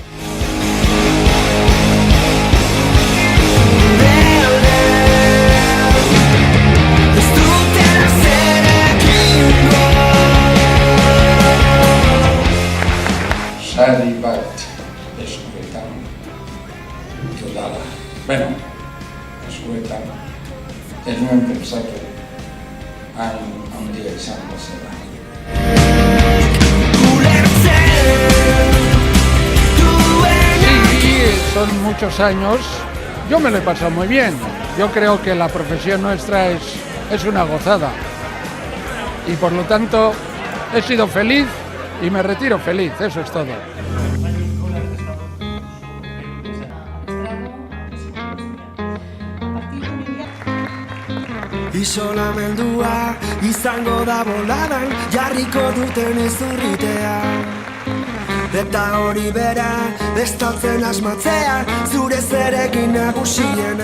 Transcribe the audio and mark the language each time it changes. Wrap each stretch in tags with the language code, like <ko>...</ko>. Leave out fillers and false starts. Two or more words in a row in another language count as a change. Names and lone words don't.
<eu>Sari bat eskuetan dudala. Eskuetan ez nuen pentsatu hain handia izango zela.</eu> <es>Sí, son muchos años. Yo me lo he pasado muy bien. Yo creo que la profesión nuestra es una gozada. Y por lo tanto he sido feliz y me retiro feliz, eso es todo.</es> <eu>Isolamendua izango da boladan jarriko duten ezurritea eta hori bera bestaltzen asmatzea zure zerekin nagusiena.</eu>